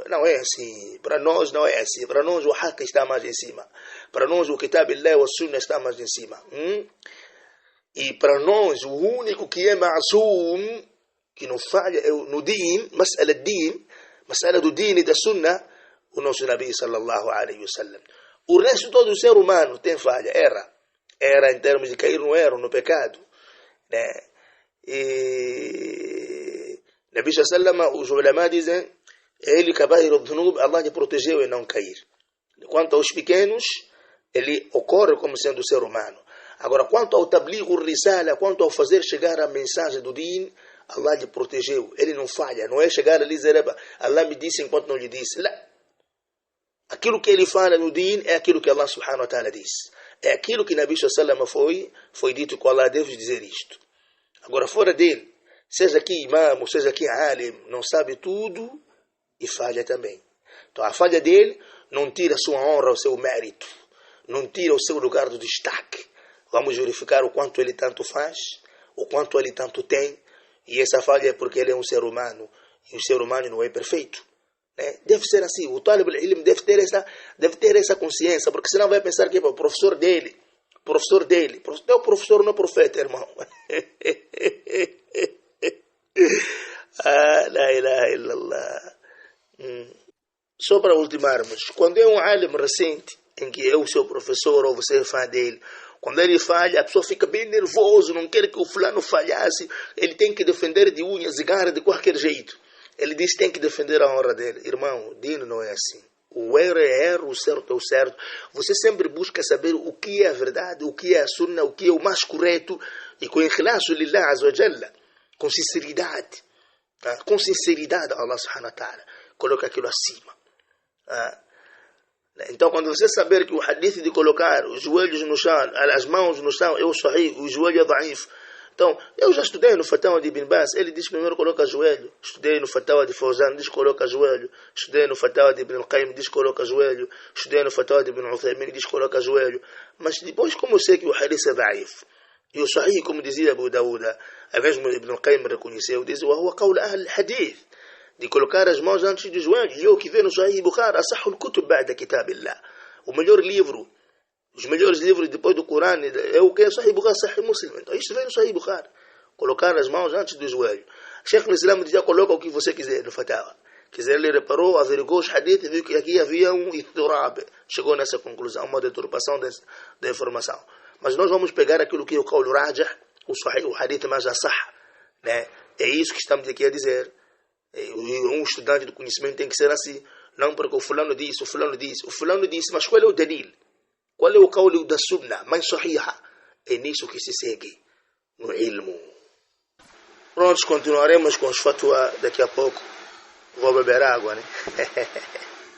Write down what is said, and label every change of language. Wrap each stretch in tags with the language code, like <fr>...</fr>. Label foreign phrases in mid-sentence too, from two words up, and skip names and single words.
<pt>Não é assim, para nós não é assim, para nós o haqq está mais em cima, para nós o</pt> <ar>كتاب الله وسنة</ar> <pt>está mais em cima, e para nós o único que é ma'zoom, que não falha, é no din, mas'ala do din e da Sunna, o nosso</pt> <ar>نبي صلى الله عليه وسلم.</ar> <pt>O resto todo do ser humano tem falha, erra em termos de cair no erro, no pecado, né? E</pt> <ar>نبي صلى الله,</ar> <pt>os ulama dizem, ele</pt> <ar>كبائر الذنوب,</ar> <pt>Allah lhe protegeu em não cair. Quanto aos pequenos, ele ocorre como sendo ser humano. Agora, quanto ao</pt> <ar>تبليغ رسالة,</ar> <pt>quanto ao fazer chegar a mensagem do din, Allah lhe protegeu, ele não falha, não é chegar ali e dizer, Allah me disse enquanto não lhe disse. Não. Aquilo que ele fala no din é aquilo que Allah</pt> <ar>سبحانه وتعالى</ar> <pt>disse. É aquilo que</pt> <ar>نبي صلى الله</ar> <pt>foi dito que Allah deve dizer isto. Agora, fora dele, seja aqui imam, seja aqui alim, não sabe tudo e falha também. Então, a falha dele não tira a sua honra, o seu mérito, não tira o seu lugar do destaque. Vamos verificar o quanto ele tanto faz, o quanto ele tanto tem, e essa falha é porque ele é um ser humano, e o ser humano não é perfeito. Deve ser assim, o</pt> <ar>طالب العلم</ar> <pt>deve ter essa consciência, porque senão vai pensar que é o professor dele, teu professor não é profeta, irmão.</pt> <ar>لا إله إلا الله.</ar> <pt>Só para ultimarmos, quando é um alim recente, em que é o seu professor ou você é fã dele, quando ele falha, a pessoa fica bem nervoso, não quer que o fulano falhasse, ele tem que defender de unhas e garras de qualquer jeito. Ele diz que tem que defender a honra dele. Irmão, o dino não é assim. O erro é erro, o certo é o certo. Você sempre busca saber o que é a verdade, o que é a sunna, o que é o mais correto. E com</pt> <ar>إخلاص لله عز وجل,</ar> <pt>com sinceridade. Com sinceridade, Allah</pt> <ar>سبحانه وتعالى</ar> <pt>coloca aquilo acima. Então, quando você saber que o hadith de colocar os joelhos no chão, as mãos no chão, é o sahih, o joelho é da'if. Então, eu já estudei no Fatawa de Ibn Baz, ele diz primeiro coloca joelho. Estudei no Fatawa de Fawzan, diz coloca joelho. Estudei no Fatawa de Ibn al-Qayyim, diz coloca joelho. Estudei no Fatawa de Ibn Uthaymin, diz coloca joelho. Mas depois, como eu sei que o hadith é da'if, e o sahih, como dizia Abu Dawud, a mesmo Ibn al-Qayyim reconheceu, diz,</pt> <ar>وهو قول أهل الحديث,</ar> <pt>de colocar as mãos antes do joelho. E eu que vejo no Sahih Bukhari,</pt> <ar>أصح الكتب بعد كتاب الله,</ar> <pt>o melhor livro, os melhores livros depois do Corão é o que é Sahih Bukhari, Sahih Muslim. Então isto vem no Sahih Bukhari, colocar as mãos antes do joelho. Sheikh al-Islam dizia, coloca o que você quiser no Fatawa. Quiser, ele reparou, averigou os hadith e viu que aqui havia um iturab. Chegou nessa conclusão, uma deturpação da informação. Mas nós vamos pegar aquilo que é o</pt> <ar>قول راجح,</ar> <pt>o sahih, o hadith mais asah, né? É isso que estamos aqui a dizer. Um estudante do conhecimento tem que ser assim. Não porque o fulano disse, mas qual é o dalil? Qual é o qawl da sunna, mais sahiha? É nisso que se segue, no ilmo. Prontos, continuaremos com os fatwa daqui a pouco. Vou beber água, né?</pt>